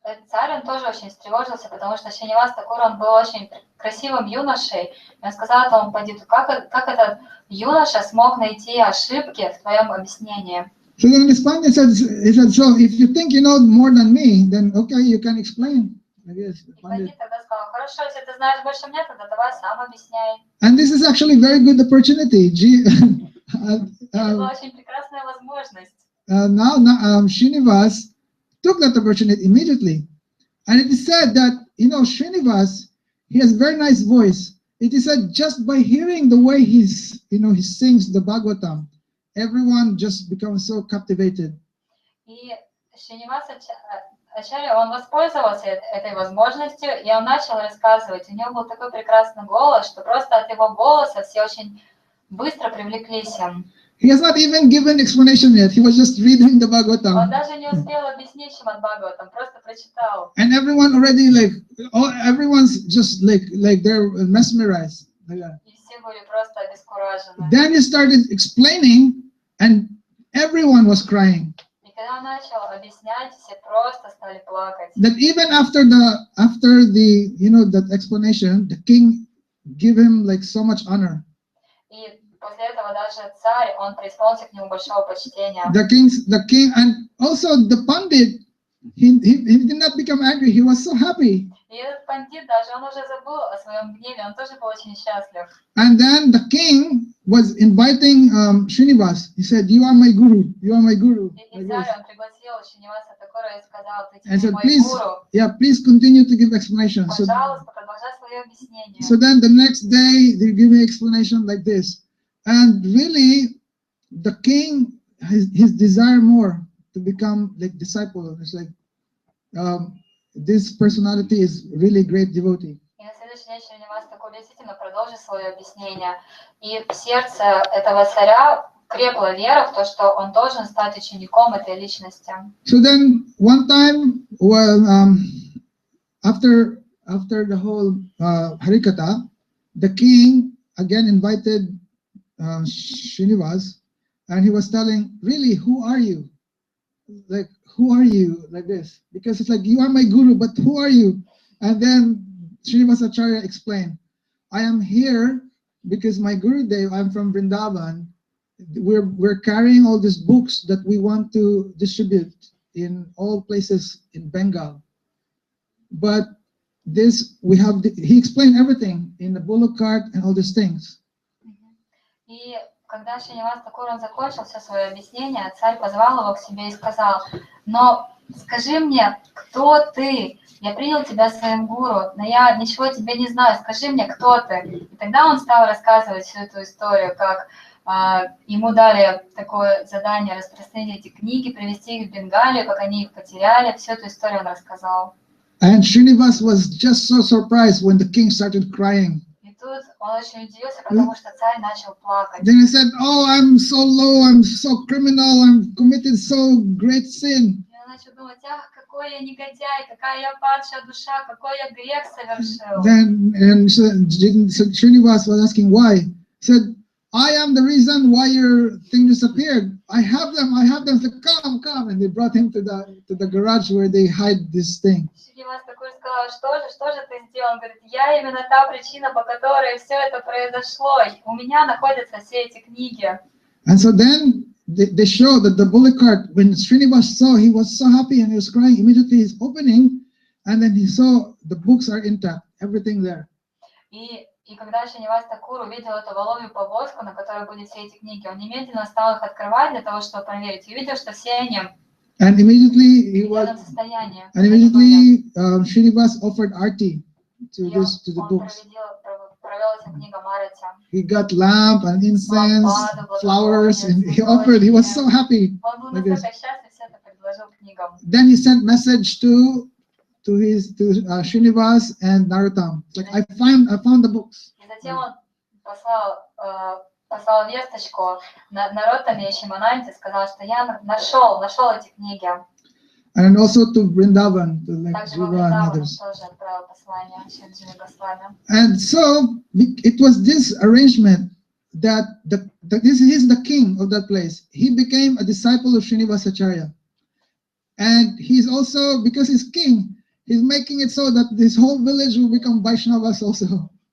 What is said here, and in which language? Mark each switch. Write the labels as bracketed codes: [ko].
[ru] Царь, он тоже очень встревожился, потому что Шринивас Такур, он был очень красивым юношей, и он сказал этому пандиту, как этот юноша смог найти ошибки в твоем объяснении. [en] So then this Pandit said, so if you think you know more than me, then okay, you can explain. I guess. [ru] Пандит тогда сказал, хорошо, если ты знаешь больше меня, тогда давай сам объясняй. [en] And this is actually a very good opportunity. [ru] Это была очень прекрасная возможность. [en] Now Srinivas took that opportunity immediately. And it is said that, Srinivas, he has a very nice voice. It is said just by hearing the way he sings the Bhagavatam, everyone just becomes so captivated. [ru] И Шринивас Ачарья, он воспользовался этой возможностью, и он начал рассказывать. У него был такой прекрасный голос, что просто от его голоса все очень быстро привлеклись им. [en] He has not even given explanation yet. He was just reading the Bhagavatam. [ru] Он даже не успел объяснить Шримад Бхагаватам, просто прочитал. [en] And everyone already everyone's just like they're mesmerized. [ru] И все были просто обескуражены. [en] Then he started explaining, and everyone was crying. [ru] И когда он начал объяснять, все просто стали плакать. [en] That even after the that explanation, the king gave him like so much honor. [ru] И после этого даже царь, он преисполнился к нему большого почтения. [en] The king, and also the Pandit, he did not become angry. He was so happy. [ru] И этот пандит даже, он уже забыл о своем гневе, он тоже был очень счастлив. [en] And then the king was inviting Srinivas. He said, "You are my guru. You are my guru." [ru] И царь, он пригласил Шриниваса Такура и сказал, ты [en] And said, [ru] мой [en] "Please, [ru] гуру. [en] please continue to give explanation." [ru] Пожалуйста, продолжай свое объяснение. [en] So then the next day they give me explanation like this. And really, the king, his desire more to become like disciple. It's like this personality is really great devotee. [ru] И на следующий день Шринивас Такур действительно продолжил свое объяснение. И в сердце этого царя к крепла вера в то, что он должен стать учеником этой личности. [en] So then one time, well, after the whole Harikatha, the king again invited Srinivas, and he was telling, really, who are you? Like, who are you? Like this. Because it's like, you are my guru, but who are you? And then Srinivas Acharya explained, I am here because my Gurudev, I'm from Vrindavan, we're carrying all these books that we want to distribute in all places in Bengal. But this, he explained everything in the bullock cart and all these things. [ru] И когда Шринивас Такур закончил все свое объяснение, царь позвал его к себе и сказал, но скажи мне, кто ты? Я принял тебя своим гуру, но я ничего тебе не знаю, скажи мне, кто ты? И тогда он стал рассказывать всю эту историю, как ему дали такое задание распространить эти книги, привезти их в Бенгалию, как они их потеряли, всю эту историю он рассказал. [en] And Srinivas was just so surprised when the king started crying. [ru] И тут он очень удивился, потому что царь начал плакать. [en] Then he said, oh, I'm so low, I'm so criminal, I'm committed so great sin. [ru] И он начал думать, ах, какой я негодяй, какая я падшая душа, какой я грех совершил. [en] Then so Srinivas was asking why. He said, I am the reason why your thing disappeared. I have them. He said, come. And they brought him to the garage where they hide this thing. [ru] Шринивас Такур сказал, что же ты сделал? Он говорит, я именно та причина, по которой все это произошло. У меня находятся все эти книги. [en] And so then they show that the bullock cart, when Srinivas saw, he was so happy and he was crying. Immediately he's opening, and then he saw the books are intact, everything there. [ru] И когда Шринивас Такур увидел эту воловью повозку, на которой были все эти книги, он немедленно стал их открывать для того, чтобы проверить. И увидел, что все они [en] And immediately [ru] в этом состоянии. [en] Srinivas offered arti to the books. [ru] Провел этим книгам арати. [en] He got lamp and incense, flowers, and he offered. He was so happy. [ru] Он был настолько счастлив, все это предложил книгам. [en] Then he sent message to Srinivas and Narottam. Like, I found the books. [ru] И затем он послал весточку Нароттаме и Шимананте, сказал, что я нашел эти книги. [en] And also to Vrindavan, to like [ru] Также [en] Jiva [ru] во [en] and [ru] Вриндаван [en] others. [ru] тоже отправил послание Шриджи Госвами. [en] And so it was this arrangement that this is the king of that place. He became a disciple of Srinivas Acharya. And he's also, because he's king, he's making it so that this whole village will become Vaishnavas also.